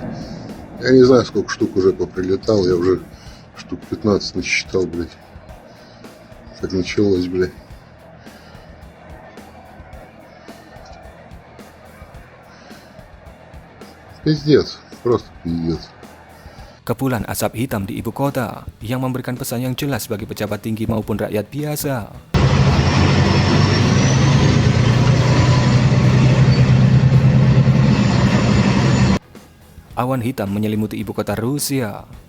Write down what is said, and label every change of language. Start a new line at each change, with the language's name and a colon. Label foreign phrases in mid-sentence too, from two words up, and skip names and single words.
Russian: Я не знаю, сколько штук уже поприлетал, я уже штук 15 насчитал, блядь. Как началось, блядь. Пиздец, просто пиздец.
Indonesian: Kepulan asap hitam di ibu kota yang memberikan pesan yang jelas bagi pejabat tinggi maupun rakyat biasa. Awan hitam menyelimuti ibu kota Rusia.